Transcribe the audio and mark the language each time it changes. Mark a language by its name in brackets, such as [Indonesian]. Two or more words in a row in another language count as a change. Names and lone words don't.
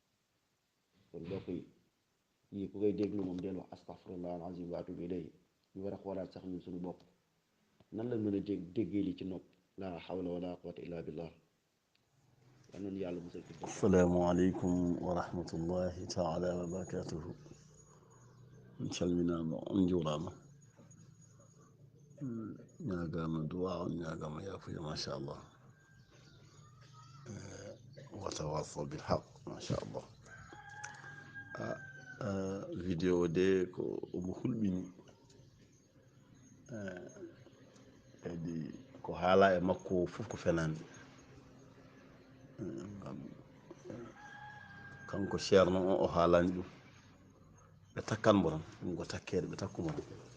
[Wolof] kon mbokk yi yii ku koy déglu moom del wax [Arabic] أستغفر الله العظيم وأتوب إليه [Wolof] ñu war a xoolaat sax ñun suñu bopp nan la mën a déggee li ci nopp [Arabic] لا حول ولا قوة إلا بالله [Wolof] yal nañu yàlla musal ci bopp. [Arabic] السلام عليكم ورحمة الله تعالى وبركاته. [Fula] min calminaama on njuuraama ñaagaama duwa on ñaagaama yaafuya machallah [Arabic] وتواصوا بالحق [Fula] machallah. vidéo de ko omo hulɓini kadi ko haala e makko fof ko fenande ngam kanko ceerno on o haalani ɗum ɓe takkanmo tan ɗum ko takkede ɓe takkumo tan